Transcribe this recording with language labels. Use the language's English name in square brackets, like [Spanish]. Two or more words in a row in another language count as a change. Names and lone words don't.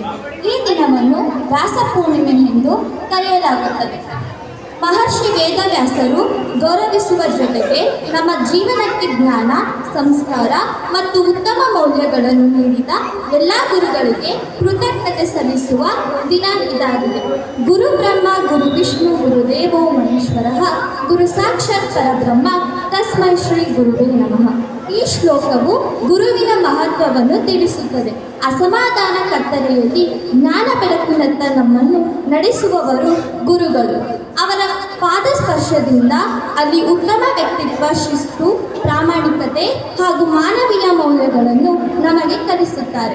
[Kannada] ಈ ದಿನವನ್ನು ವ್ಯಾಸ ಪೂರ್ಣಿಮೆ ಎಂದು ಕರೆಯಲಾಗುತ್ತದೆ. ಮಹರ್ಷಿ ವೇದವ್ಯಾಸರು ಗೌರವಿಸುವ ಜೊತೆಗೆ ನಮ್ಮ ಜೀವನಕ್ಕೆ ಜ್ಞಾನ, ಸಂಸ್ಕಾರ ಮತ್ತು ಉತ್ತಮ ಮೌಲ್ಯಗಳನ್ನು ನೀಡಿದ ಎಲ್ಲ ಗುರುಗಳಿಗೆ ಕೃತಜ್ಞತೆ ಸಲ್ಲಿಸುವ ದಿನ ಇದಾಗಿದೆ. [Sanskrit] ಗುರು ಬ್ರಹ್ಮ, ಗುರು ವಿಷ್ಣು, ಗುರುದೇವೋ ಮಹೇಶ್ವರಃ, ಗುರು ಸಾಕ್ಷಾತ್ ಪರಬ್ರಹ್ಮ, ತಸ್ಮೈ ಶ್ರೀ ಗುರುವೇ ನಮಃ. [Kannada] ಈ ಶ್ಲೋಕವು ಗುರುವಿನ ಮಹತ್ವವನ್ನು ತಿಳಿಸುತ್ತದೆ. ಅಸಮಾಧಾನ ಕತ್ತಲೆಯಲ್ಲಿ ಜ್ಞಾನ ಬೆಳಕಿನತ್ತ ನಮ್ಮನ್ನು ನಡೆಸುವವರು ಗುರುಗಳು. ಅವರ ಪಾದಸ್ಪರ್ಶದಿಂದ ಅಲ್ಲಿ ಉತ್ತಮ ವ್ಯಕ್ತಿತ್ವ, ಶಿಸ್ತು, ಪ್ರಾಮಾಣಿಕತೆ ಹಾಗೂ ಮಾನವೀಯ ಮೌಲ್ಯಗಳನ್ನು ನಮಗೆ ಕಲಿಸುತ್ತಾರೆ.